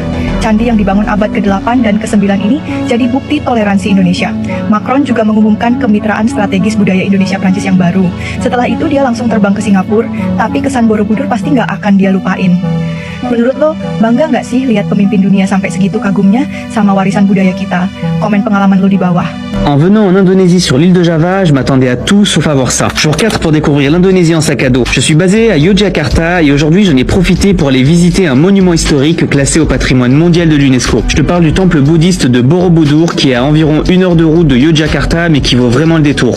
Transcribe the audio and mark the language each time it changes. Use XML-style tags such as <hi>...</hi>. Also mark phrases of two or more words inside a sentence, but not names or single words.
<id>Candi yang dibangun abad ke-8 dan ke-9 ini jadi bukti toleransi Indonesia. Macron juga mengumumkan kemitraan strategis budaya Indonesia-Prancis yang baru. Setelah itu dia langsung terbang ke Singapura, tapi kesan Borobudur pasti nggak akan dia lupain. Menurut lo, bangga nggak sih lihat pemimpin dunia sampai segitu kagumnya sama warisan budaya kita? Komen pengalaman lo di bawah.</id> <fr>En venant en Indonésie sur l'île de Java, je m'attendais à tout sauf à voir ça. Jour 4 pour découvrir l'Indonésie en sac à dos. Je suis basé à Yogyakarta et aujourd'hui j'en ai profité pour aller visiter un monument historique classé au patrimoine mondial de l'UNESCO. Je te parle du temple bouddhiste de Borobudur qui est à environ 1 heure de route de Yogyakarta mais qui vaut vraiment le détour.</fr>